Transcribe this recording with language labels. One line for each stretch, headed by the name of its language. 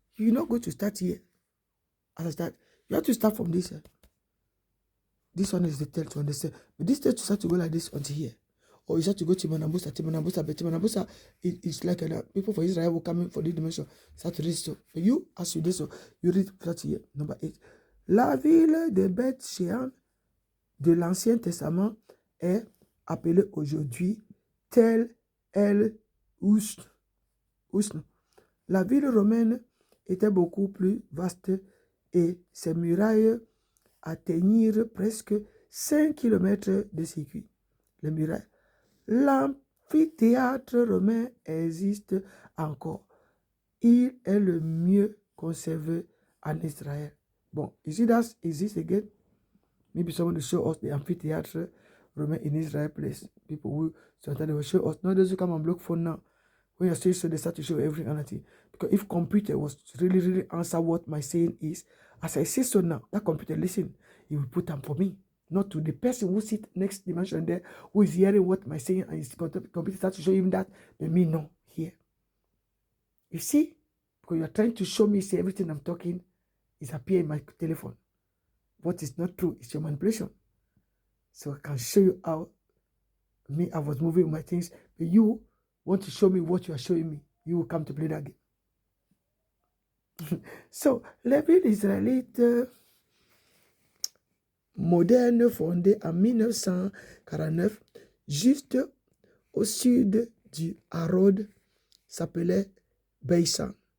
English: You're not going to start here. As I start, you have to start from this. This one is the tail to understand. But this tail to start to go like this until here. Or you start to go to Manabusa, but Manabusa is like people for Israel will come in for this dimension. Start to read so. For you, as you do so, you read start here. Number 8.
French: La ville de Beth-Shean de l'Ancien Testament est appelée aujourd'hui Tel El Usn. La ville romaine était beaucoup plus vaste et ses murailles atteignirent presque 5 km de circuit. Les murailles. L'amphithéâtre romain existe encore. Il est le mieux conservé en Israël.
English: Bon, you see that exists again? Maybe someone will show us the amphitheater Roman in Israel place. People will sometimes they will show us. Not those who come and block phone now. When you're still so they start to show every other thing. Because if computer was really answer what my saying is, as I say so now, that computer listen, it will put them for me. Not to the person who sit next dimension there, who is hearing what my saying, and his computer starts to show him that, but me no here. You see? Because you're trying to show me, say everything I'm talking is appear in my telephone. What is not true is your manipulation. So I can show you how I was moving my things, but you want to show me what you are showing me. You will come to play that game.
French: So, la ville israélite moderne fondée en 1949, juste au sud du Harod, s'appelait Beisan.